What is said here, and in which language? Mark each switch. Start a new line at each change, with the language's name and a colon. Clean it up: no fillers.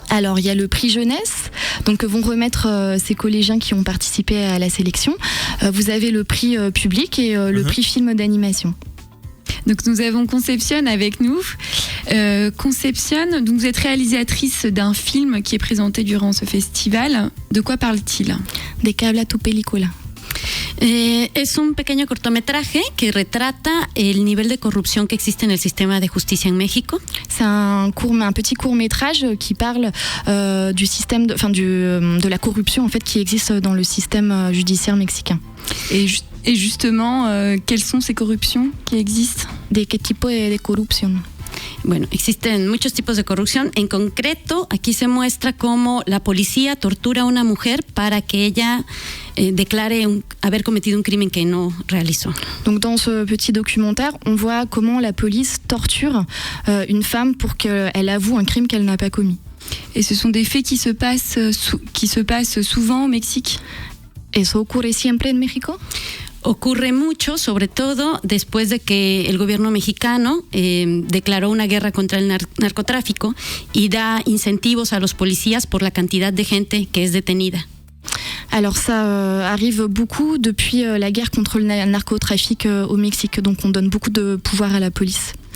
French: Alors il y a le prix jeunesse, donc que vont remettre ces collégiens qui ont participé à la sélection. Vous avez le prix public et le prix film d'animation. Donc nous avons Concepción avec nous. Concepción, donc vous êtes réalisatrice d'un film qui est présenté durant ce festival. De quoi parle-t-il?
Spanish: De qué habla tu película? Es un pequeño cortometraje que retrata el nivel de corrupción que existe en el sistema de justicia en México.
French: C'est un petit court-métrage qui parle du système, de la corruption en fait qui existe dans le système judiciaire mexicain. Et justement, quelles sont ces corruptions qui existent?
Spanish: ¿De qué tipo de corrupción? Bueno, existen muchos tipos de corrupción. En concreto, aquí se muestra cómo la policía tortura a una mujer para que ella déclare haber cometido un crimen que no realizó.
French: Donc dans ce petit documentaire, on voit comment la police torture une femme pour qu'elle avoue un crime qu'elle n'a pas commis. Et ce sont des faits qui se passent souvent au Mexique?
Spanish: ¿Eso ocurre siempre en México? Ocurre mucho, sobre todo después de que el gobierno mexicano declaró una guerra contra el narcotráfico y da incentivos a los policías por la cantidad de gente que es detenida.
French: Alors ça arrive beaucoup depuis la guerre contre le narcotrafic au Mexique, donc on donne beaucoup de pouvoir à la police.